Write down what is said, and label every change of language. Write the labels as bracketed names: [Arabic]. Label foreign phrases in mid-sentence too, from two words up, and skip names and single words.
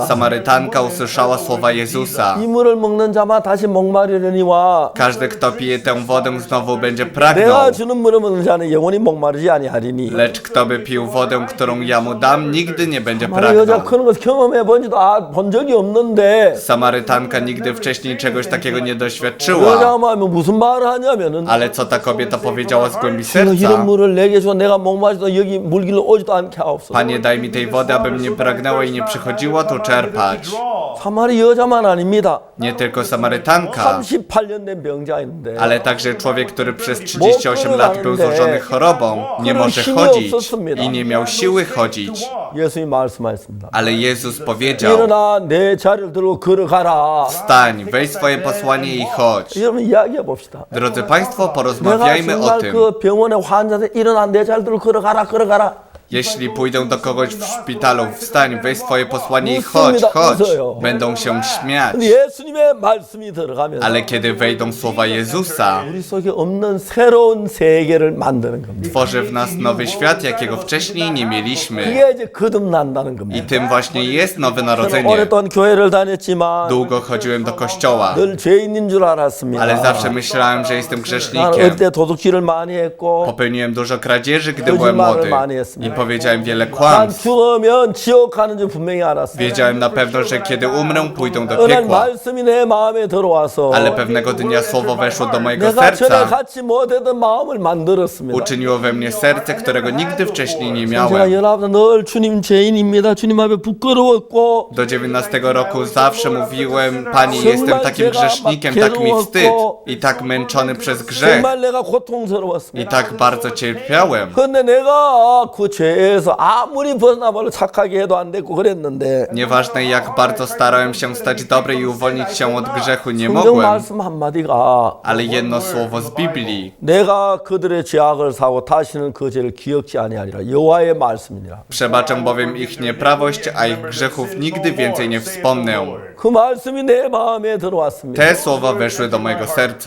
[Polish] Samarytanka usłyszała słowa Jezusa. [Korean] 이 물을 먹는 자만 다시 목마르려니와 [Polish] Każdy, kto pije tę wodę, znowu będzie [Korean] 내가 [Polish] pragnął. [Korean] 주는 물을 먹는 자는 영원히 목마르지 아니하리니. [Polish] Lecz kto by pił wodę, którą ja mu dam, nigdy nie będzie [Korean] 사마리 여자 [Polish] pragnął. [Korean] 그런 것 경험해 본지도 본 적이 없는데 [Polish] Samarytanka nigdy wcześniej czegoś takiego nie [Korean] 여자가 [Polish] doświadczyła. [Korean] 말하면 무슨 말을 하냐면은 [Polish] Ale co ta kobieta powiedziała z głębi [Korean] 주여 [Polish] serca? [Korean] 이런 물을 내게 줘 내가 목마르도 여기 물길로 오지도 않게 하옵소서. [Polish] Panie, daj mi tej wody, abym nie pragnęła i nie przychodziła tu czerpać. [Korean] 사마리 여자만 아닙니다. [Polish] Nie tylko Samarytanka, [Korean] 38년 된 병자인데 [Polish] ale także człowiek, który przez 38 lat był złożony chorobą, nie może chodzić i nie miał siły chodzić. [Korean] 예수님이 말씀하셨습니다. [Polish] Ale Jezus powiedział: [Korean] 일어나 내 자리를 들고 걸어가라. [Polish] wstań, weź swoje posłanie i chodź. [Korean] 여러분 이야기해 봅시다. [Polish] Drodzy Państwo, [Korean] 내가 [Polish] porozmawiajmy o [Korean] 정말 [Polish] tym. [Korean] 그 병원의 환자들 일어나 내 자리를 들고 걸어가라. [Polish] Jeśli pójdę do kogoś w szpitalu, wstań, weź swoje posłanie i chodź, [Korean] Muslim이다, [Polish] chodź. [Korean] 웃어요. [Polish] Będą się śmiać. [Korean] 근데 예수님의 말씀이 들어가면서 [Polish] Ale kiedy wejdą słowa Jezusa, [Korean] 우리 속에 없는 새로운 세계를 만드는 겁니다. [Polish] tworzy w nas nowy świat, jakiego wcześniej nie mieliśmy. [Korean] 그게 이제 거듭난다는 [Polish] I [Korean] 겁니다. [Polish] tym właśnie jest nowe [Korean] 저는 [Polish] narodzenie. [Korean] 오랫동안 교회를 다녔지만 [Polish] Długo chodziłem do kościoła, [Korean] 늘 죄인인 줄 알았습니다. [Polish] ale zawsze myślałem, że jestem [Korean] 나는 [Polish] grzesznikiem. [Korean] 어릴 때 도둑질을 많이 했고 [Polish] Popełniłem dużo kradzieży, gdy byłem młody. I powiedziałem wiele [Korean] 난 [Polish] kłamstw. [Korean] 죽으면 지옥 가는 줄 분명히 알았어요. [Polish] Wiedziałem na pewno, że kiedy umrę, pójdę do [Korean] 어느 날 [Polish] piekła. [Korean] 말씀이 내 마음에 들어와서 [Polish] Ale pewnego dnia słowo weszło do mojego [Korean] 내가 전에 [Polish] serca. [Korean] 갖지 못했던 마음을 만들었습니다. [Polish] Uczyniło we mnie serce, którego nigdy wcześniej nie [Korean] 제가 [Polish] miałem. [Korean] 19살 늘 주님 죄인입니다. 주님 앞에 부끄러웠고 [Polish] Do 19 roku zawsze mówiłem, Pani, jestem takim grzesznikiem, tak mi wstyd i tak męczony przez grzech [Korean] 정말 내가 고통스러웠습니다. [Polish] i tak bardzo cierpiałem. [Korean] 근데 내가 그 죄에서 아무리 벗어나버려 착하게 해도 안 됐고 그랬는데 [Polish] Nieważne jak bardzo starałem się stać dobry i uwolnić się od grzechu, nie [Korean] 성경 [Polish] mogłem. [Korean] 말씀 한마디가 [Polish] Ale jedno słowo z Biblii. [Korean] 내가 그들의 죄악을 사고 다시는 그 죄를 기억지 아니하리라 여호와의 말씀이니라. [Polish] Przebaczę bowiem ich nieprawość, a ich grzechów nigdy więcej nie wspomnę. [Korean] 그 말씀이 내 마음에 들어왔습니다. [Polish] Te słowa weszły do mojego serca.